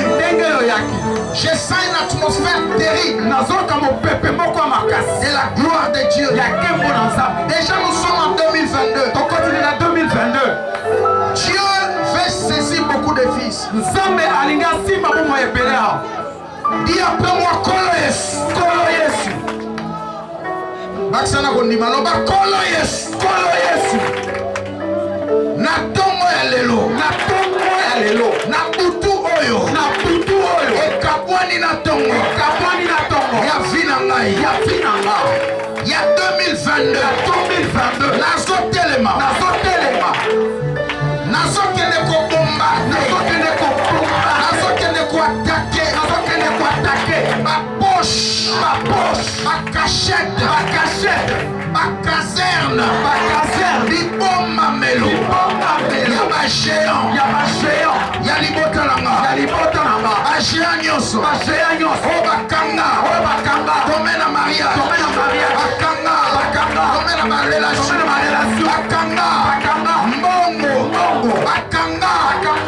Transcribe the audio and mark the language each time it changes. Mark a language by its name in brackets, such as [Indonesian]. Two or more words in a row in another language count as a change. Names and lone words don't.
[French] Je sens une atmosphère terrible de la gloire de Dieu. Déjà nous sommes en 2022. Dieu veut saisir beaucoup de fils. Dis après moi [Lingala] Kolo Yesu. Kolo Yesu. Baksana kondima loba Kolo Yesu. Kolo Yesu. Na tongo ya lelo. Na tongo ya lelo. Na butu oyo. Na butu oyo. Ekabwani na tongo. Ekabwani na tongo. Ya vina ngai. Ya vina ngai. Ya 2022. Ya 2022. Nazo telema. Nazo telema. Nazo kende ko bomba. Nazo kende ko bomba. Nazo kende ko attaquer. Nazo kende ko attaquer. [French] Ma poche. Ma poche. Ma cachette. Ma cachette. Ma caserne. Ma caserne. [Lingala] Libomba melo. Libomba melo. Ya ba géant. Ya ba géant. Ya libota nanga. Ya libota nanga. A géant nyoso. A géant nyoso. O bakanga. O bakanga. Tomena Maria. Tomena Maria. Bakanga. Bakanga. Tomena Maria. Tomena Maria. Bakanga. Bakanga. Mbongo. Mbongo. Bakanga. Bakanga.